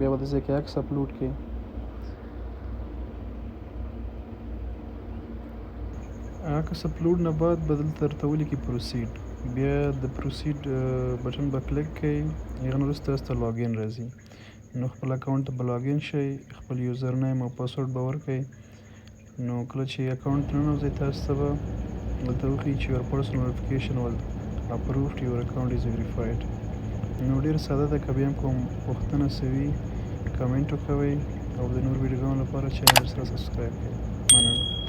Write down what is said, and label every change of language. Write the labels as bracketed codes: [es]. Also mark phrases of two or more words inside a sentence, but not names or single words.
[ps] بیا به دې ځای کې عکس اپلوډ کړئ. عکس اپلوډ نه بعد به دلته درته ولیکي پروسیډ. بیا د پروسیډ بټن به کلیک کړئ. هغه نه وروسته تاسو ته لاګین راځي. نو خپل اکاونټ ته به لاګین شئ، خپل [en] user name [ps] او پاسورډ به ورکړئ. نو کله چې اکاونټ ته ننوځئ تاسو ته به دلته وښیي چې [en] your personal verification was approved, your account is verified. [ps] نو ډېر ساده ده. که بیا هم کوم پوښتنه څه وي کمنټ وکوئ او د نور ویډیوګانو لپاره چینل سره سبسکرایب کړئ. مننه.